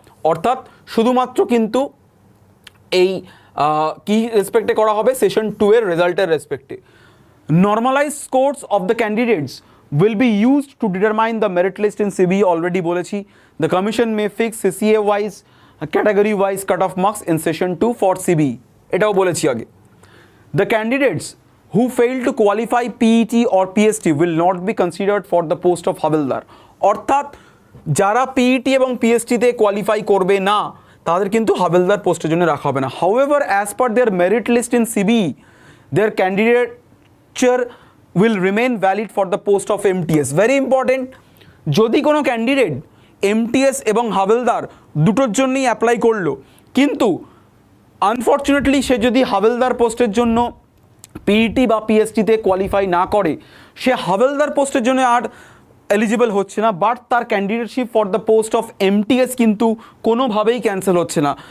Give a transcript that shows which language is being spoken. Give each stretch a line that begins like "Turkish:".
Bangla: অর্থাৎ শুধুমাত্র কিন্তু এই কি রেসপেক্টে করা হবে, সেশন 2 এর রেজাল্টের রেসপেক্টে।
English: Normalise scores of the candidates will be used to determine the merit list in CB.
Bangla: Already বলেছি
English: the commission may fix CCA wise, category wise cut off marks in session 2 for CB,
Bangla: এটাও বলেছি আগে।
English: The candidates who fail to qualify PET or PST will not be considered for the post of havildar.
Bangla: অর্থাৎ যারা PET এবং PSTতে qualify করবে না তাদের কিন্তু হাবিলদার পোস্টের জন্য রাখা হবে না।
English: However, as per their merit list in CB, their candidature will remain valid for the post of MTS. Very important,
Bangla: যদি কোনো ক্যান্ডিডেট MTS এবং হাবিলদার দুটোর জন্যই অ্যাপ্লাই করলো কিন্তু আনফর্চুনেটলি সে যদি হাবিলদার পোস্টের জন্য PET বা PSTতে কোয়ালিফাই না করে, সে হাবিলদার পোস্টের জন্য আর এলিজিবল হচ্ছে না, বাট তার
English: candidateship for the post of MTS
Bangla: কিন্তু কোনোভাবেই ক্যান্সেল হচ্ছে না।